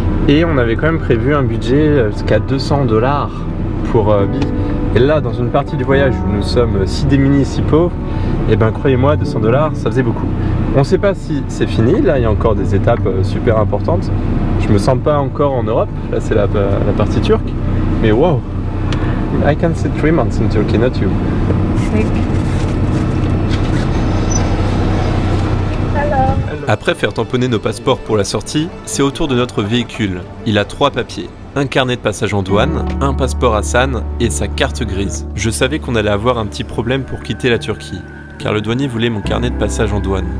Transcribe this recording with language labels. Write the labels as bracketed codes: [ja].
[fr] Et on avait quand même prévu un budget jusqu'à $200 pour Bi. Et là, dans une partie du voyage où nous sommes si démunis, si pauvres, et ben croyez-moi, $200, ça faisait beaucoup. On ne sait pas si c'est fini, là il y a encore des étapes super importantes. Je me sens pas encore en Europe, là c'est la partie turque. Mais [en] wow, I can sit 3 months in Turkey, not you. [fr] Après faire tamponner nos passeports pour la sortie, c'est au tour de notre véhicule. Il a 3 papiers. Un carnet de passage en douane, un passeport Hassan et sa carte grise. Je savais qu'on allait avoir un petit problème pour quitter la Turquie, car le douanier voulait mon carnet de passage en douane.